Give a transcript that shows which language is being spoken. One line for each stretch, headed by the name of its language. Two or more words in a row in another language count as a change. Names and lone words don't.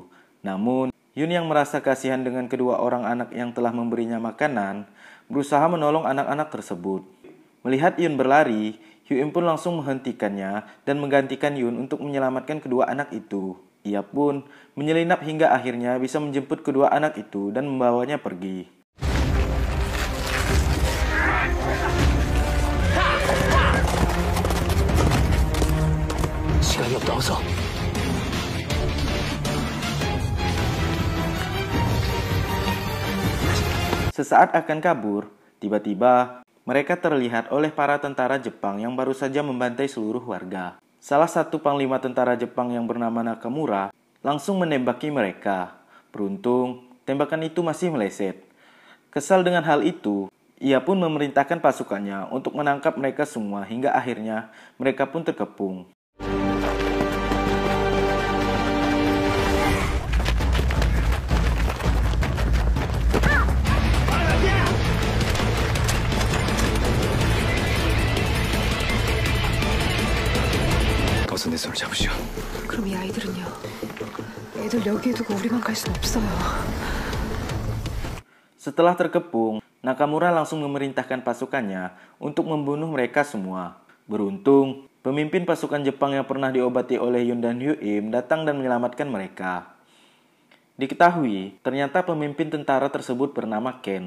Indonesian: Namun, Yun yang merasa kasihan dengan kedua orang anak yang telah memberinya makanan, berusaha menolong anak-anak tersebut. Melihat Yun berlari, Hyuim pun langsung menghentikannya dan menggantikan Yun untuk menyelamatkan kedua anak itu. Ia pun menyelinap hingga akhirnya bisa menjemput kedua anak itu dan membawanya pergi.
Korean: 시간이 없다 어서.
Indonesian: Sesaat akan kabur, tiba-tiba mereka terlihat oleh para tentara Jepang yang baru saja membantai seluruh warga. Salah satu panglima tentara Jepang yang bernama Nakamura langsung menembaki mereka. Beruntung, tembakan itu masih meleset. Kesal dengan hal itu, ia pun memerintahkan pasukannya untuk menangkap mereka semua hingga akhirnya mereka pun terkepung.
Korean: 어서 내 손을 잡으시오. 그럼 이 아이들은요? 애들 여기에 두고 우리만 갈 순 없어요.
Indonesian: Setelah terkepung, Nakamura langsung memerintahkan pasukannya untuk membunuh mereka semua. Beruntung, pemimpin pasukan Jepang yang pernah diobati oleh Yun dan Hyuim datang dan menyelamatkan mereka. Diketahui, ternyata pemimpin tentara tersebut bernama Ken.